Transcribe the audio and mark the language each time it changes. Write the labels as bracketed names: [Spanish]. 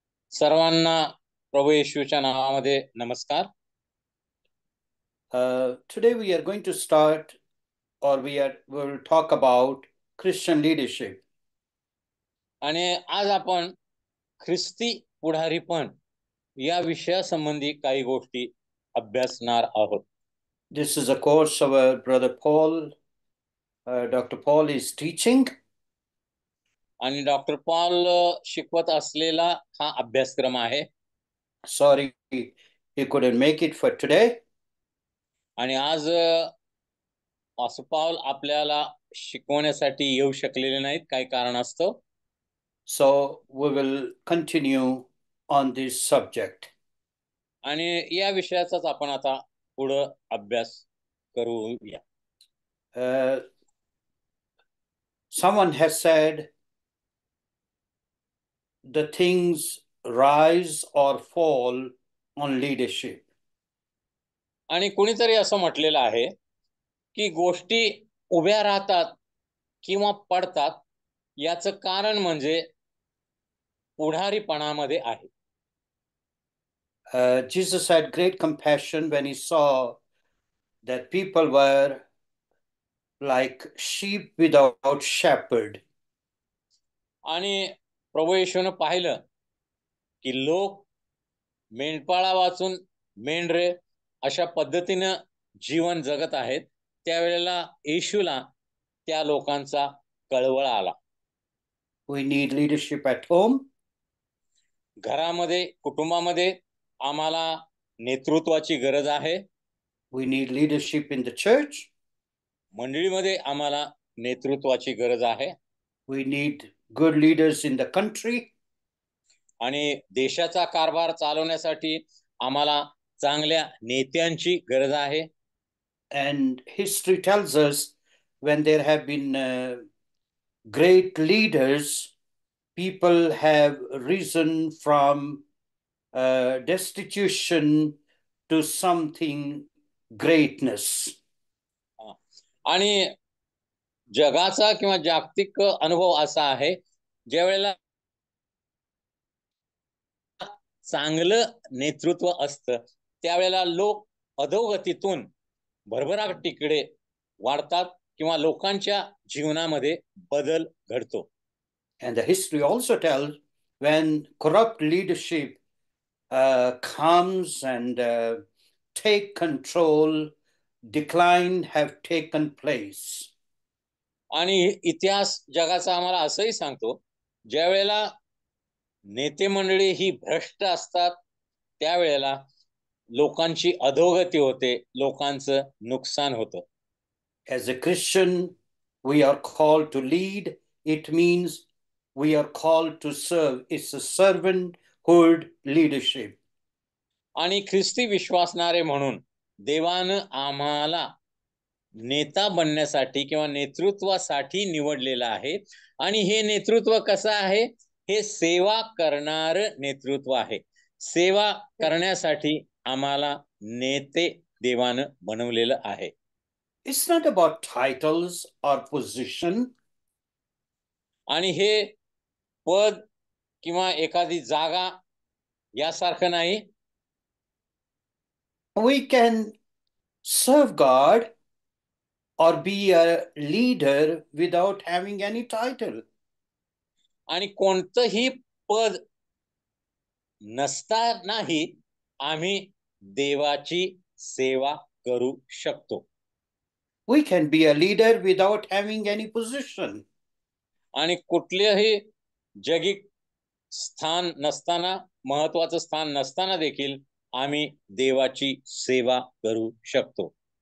[Marathi] सर्वांना प्रभू येशूच्या नावामध्ये नमस्कार. [English] Today we are going to start, or will talk about Christian leadership. [Marathi] आणि आज आपण ख्रिस्ती पुढारीपण या विषयासंबंधी काही गोष्टी अभ्यासणार आहोत. [English] This is a course our brother Paul, Dr. Paul is teaching. [Marathi] आणि डॉक्टर पॉल शिकवत असलेला हा अभ्यासक्रम आहे. [English] Sorry, he couldn't make it for today. [Marathi] आणि आज पास्टर पॉल आपल्याला शिकवण्यासाठी येऊ शकलेले नाहीत काही कारणास्तव. [English] So we will continue on this subject. [Marathi] आणि या विषयाचाच आपण आता पुढं अभ्यास करूया. [English] Someone has said the things rise or fall on leadership. [Marathi] आणि कोणीतरी असं म्हटलेलं आहे की गोष्टी उभ्या राहतात किंवा पडतात याचं कारण म्हणजे पुढारीपणामध्ये आहे. [English] Jesus had great compassion when he saw that people were like sheep without shepherd. [Marathi] आणि प्रभू येशूने पाहिलं की लोक मेंढपाळा वाचून मेंढरे अशा पद्धतीनं जीवन जगत आहेत. त्यावेळेला येशूला त्या लोकांचा कळवळा आला. [English] We need leadership at home. [Marathi] घरामध्ये कुटुंबामध्ये आम्हाला नेतृत्वाची गरज आहे. [English] We need leadership in the church. [Marathi] मंडळीमध्ये आम्हाला नेतृत्वाची गरज आहे. [English] We need good leaders in the country. [Marathi] आणि देशाचा कारभार चालवण्यासाठी आम्हाला चांगल्या नेत्यांची गरज आहे. [English] And history tells us when there have been great leaders, people have risen from destitution to something greatness. [Marathi] आणि जगाचा किंवा जागतिक अनुभव असा आहे ज्या वेळेला चांगलं नेतृत्व असतं त्यावेळेला लोक अधोगतीतून भरभराटीकडे वाढतात किंवा लोकांच्या जीवनामध्ये बदल घडतो. [English] And the history also tells when corrupt leadership comes and take control, decline have taken place. [Marathi] आणि इतिहास जगाचा आम्हाला असंही सांगतो ज्या वेळेला नेते मंडळी ही भ्रष्ट असतात त्यावेळेला लोकांची अधोगती होते, लोकांचं नुकसान होतं. [English] As a Christian, we are called to lead. It means we are called to serve. It's a servanthood leadership. [Marathi] आणि ख्रिस्ती विश्वासणारे म्हणून देवानं आम्हाला नेता बनण्यासाठी किंवा नेतृत्वासाठी निवडलेलं आहे. आणि हे नेतृत्व कसं आहे? हे सेवा करणार नेतृत्व आहे. सेवा करण्यासाठी आम्हाला नेते देवानं बनवलेलं आहे. [English] It's not about titles or position. [Marathi] आणि हे पद किंवा एखादी जागा यासारखं नाही. [English] We can serve God or be a leader without having any title. [Marathi] आणि कोणतंही पद नसतानाही आम्ही देवाची सेवा करू शकतो. [English] We can be a leader without having any position. [Marathi] आणि कुठलेही जगिक स्थान नसताना, महत्वाचं स्थान नसताना देखील आम्ही देवाची सेवा करू शकतो.